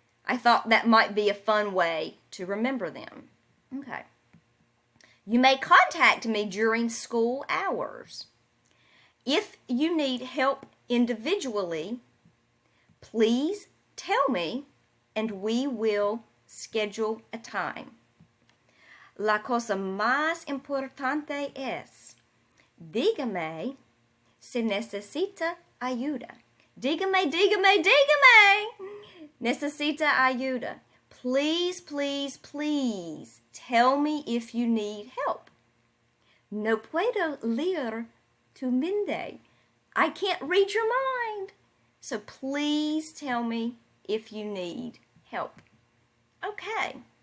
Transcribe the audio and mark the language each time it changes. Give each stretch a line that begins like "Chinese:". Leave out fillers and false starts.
English: I thought that might be a fun way to remember them. Okay. You may contact me during school hours. If you need help individually, please tell me and we will schedule a time.
Spanish: La cosa más importante es, dígame si necesita ayuda. Dígame, dígame, dígame. Necesita ayuda.
English: Please, please, please tell me if you need help.
Spanish: No puedo leer tu mente.
English: I can't read your mind. So please tell me if you need help. Okay.